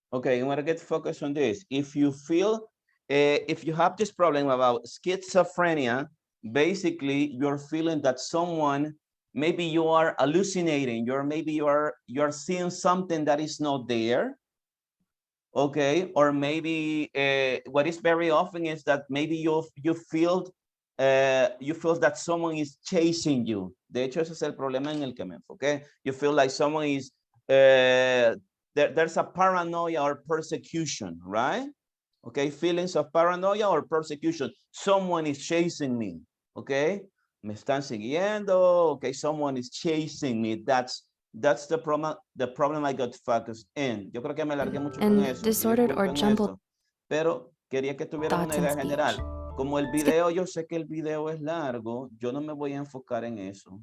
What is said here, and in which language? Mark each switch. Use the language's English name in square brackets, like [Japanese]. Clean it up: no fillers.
[English] Okay, I'm gonna get focused on this. If you feel, if you have this problem about schizophrenia, basically you're feeling that someone, maybe you are hallucinating, you're seeing something that is not there. Okay, or maybe what is very often is that maybe you feel that someone is chasing you. [Spanish] De hecho, ese es el problema en el que me enfoqué. [English] You feel like someone is there's a paranoia or persecution, right? Okay, feelings of paranoia or persecution. Someone is chasing me, okay? [Spanish] Me están siguiendo, okay? [English] Someone is chasing me. That's the problem I got focused in. [Spanish] Yo creo que me alargué mucho con [English] And [Spanish] eso. [English] disordered or jumbled [Spanish] Pero quería que tuvieran una idea general. Como el video, yo sé que el video es largo, yo no me voy a enfocar en eso.